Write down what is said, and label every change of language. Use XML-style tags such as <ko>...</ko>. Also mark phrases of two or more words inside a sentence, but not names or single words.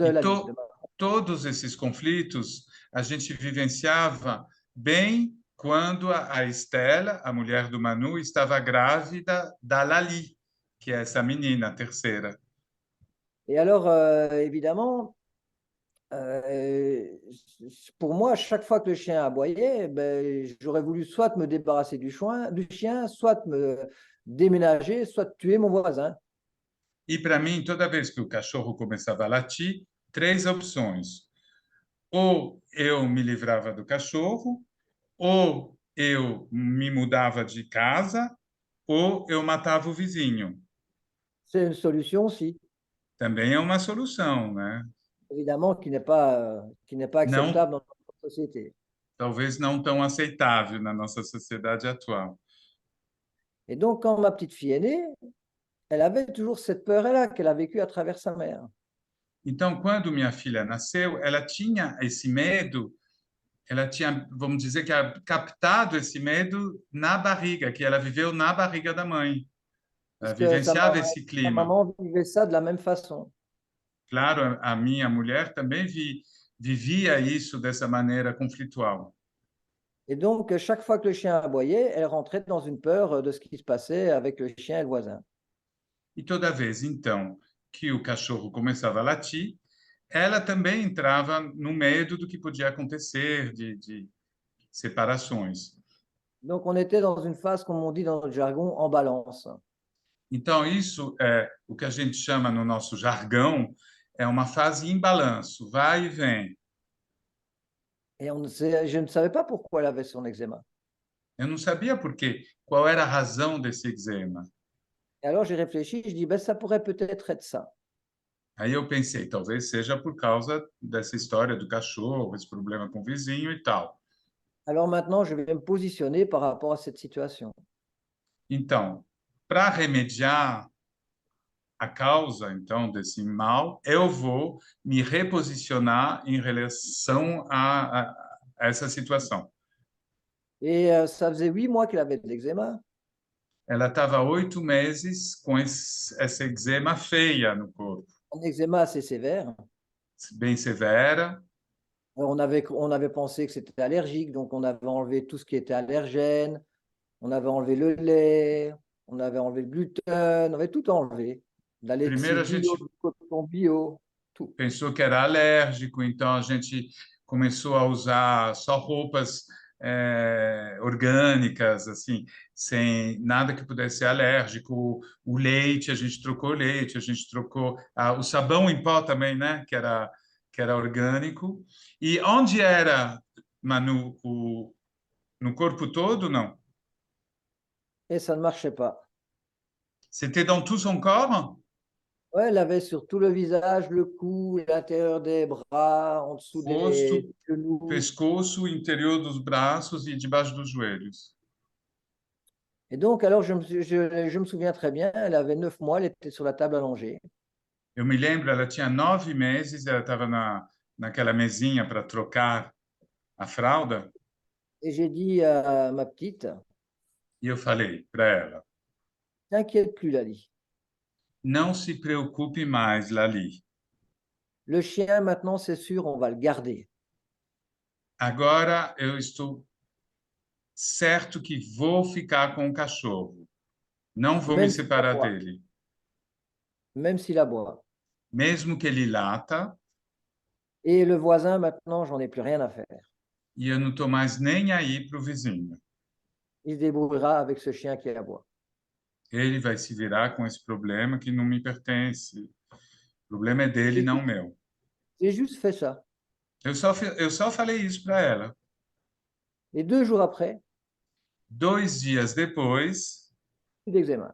<pt>E Lali. todos esses conflitos a gente vivenciava bem quando a Estela, a mulher do Manu, estava grávida da Lali, que é essa menina, a terceira.</pt> <fr>Et alors, évidemment, euh, pour moi, chaque fois que le chien aboyait, ben, j'aurais voulu soit me débarrasser du chien, soit me déménager, soit tuer mon voisin.</fr> <pt>E para mim, toda vez que o cachorro começava a latir, três opções. Ou eu me livrava do cachorro, ou eu me mudava de casa, ou eu matava o vizinho.</pt> <fr>C'est une solution aussi,</fr> <pt>Também é uma solução, né?</pt> <fr>évidemment, qui n'est pas</fr> <pt>Não,</pt> <fr>acceptable dans notre société.</fr> <pt>talvez não tão aceitável na nossa sociedade atual.</pt> <fr>Et donc, quand ma petite fille est née, elle avait toujours cette peur-là qu'elle a vécue à travers sa mère.</fr> <pt>Então, quando minha filha nasceu, ela tinha esse medo, ela tinha, vamos dizer, que captado esse medo na barriga, que ela viveu na barriga da mãe. Ela</pt> <fr>Puisque</fr> <pt>vivenciava esse</pt> <fr>sa</fr> <pt>clima.</pt> <fr>maman vivait ça de la même façon.</fr> <pt>Claro, a minha mulher também vivia isso dessa maneira conflitual.</pt> <fr>Et donc, chaque fois que le chien aboyait, elle rentrait dans une peur de ce qui se passait avec le chien et le voisin.</fr> <pt>E toda vez, então, que o cachorro começava a latir, ela também entrava no medo do que podia acontecer, de separações.</pt> <fr>Donc, on était dans une phase, comme on dit dans notre jargon, en balance.</fr> <pt>Então, isso é o que a gente chama no nosso jargão, é uma fase em balanço, vai e vem.</pt> <fr>Et je ne savais pas pourquoi elle avait son eczéma.</fr> <pt>Eu não sabia por quê, qual era a razão desse eczema.</pt> <fr>Et alors, j'ai réfléchi, je dis, ben, ça pourrait peut-être être ça.</fr> <pt>Aí eu pensei, talvez seja por causa dessa história do cachorro, esse problema com o vizinho e tal.</pt> <fr>Alors maintenant, je vais me positionner par rapport à cette situation.</fr> <pt>Então, para remediar a causa, então, desse mal, eu vou me reposicionar em relação a essa situação.</pt> <fr>Et ça faisait 8 mois qu'elle avait de l'eczéma.</fr> <pt>Ela estava 8 meses com essa eczema feia no corpo,</pt> <fr>Un eczéma assez sévère.</fr> <pt>bem severa.</pt> <fr>Alors, on avait pensé que c'était allergique, donc on avait enlevé tout ce qui était allergène, on avait enlevé le lait, on avait enlevé le gluten, on avait tout enlevé. De la</fr> <pt>Primeiro</pt> <fr>laiterie</fr> <pt>a</pt> <fr>bio,</fr> <pt>gente</pt> <fr>du coton bio, tout.</fr> <pt>pensou que era alérgico, então a gente começou a usar só roupas orgânicas, assim, sem nada que pudesse ser alérgico. O leite, a gente trocou leite, a gente trocou o sabão em pó também, né, que era orgânico. E onde era, Manu, no corpo todo, não?</pt> <fr>Et ça ne marchait pas. C'était dans tout son corps? Ouais, elle avait sur tout le visage, le cou, l'intérieur des bras, en dessous des</fr> <pt>Rosto,</pt> <fr>genoux.</fr> <pt>pescoço, interior dos braços e debaixo dos joelhos.</pt> <fr>Et donc, alors, je me souviens très bien, elle avait 9 mois, elle était sur la table allongée.</fr> <pt>Eu me lembro, ela tinha 9 meses, ela estava naquela mesinha para trocar a fralda,</pt> <fr>Et j'ai dit à ma petite,</fr> <pt>e eu falei para ela:</pt> <fr>t'inquiète plus, Lali.</fr> <pt>Não se preocupe mais, Lali.</pt> <fr>Le chien, maintenant, c'est sûr, on va le garder.</fr> <pt>Agora eu estou certo que vou ficar com o cachorro. Não vou me</pt> <fr>Même s'il</fr> <pt>separar</pt> <fr>aboie.</fr> <pt>dele.</pt> <fr>Même s'il aboie.</fr> <pt>Mesmo que ele lata,</pt> <fr>Et le voisin, maintenant, j'en ai plus rien à faire.</fr> <pt>e eu não estou mais nem aí para o vizinho.</pt> <fr>Il se débrouillera avec ce chien qui aboie.</fr> <pt>Ele vai se virar com esse problema que não me pertence. O problema é dele, não meu.</pt> <fr>J'ai juste fait ça.</fr> <pt>Eu só falei isso para ela.</pt> <fr>Et 2 jours après,</fr> <pt>2 dias depois,</pt> <fr>plus d'eczéma.</fr>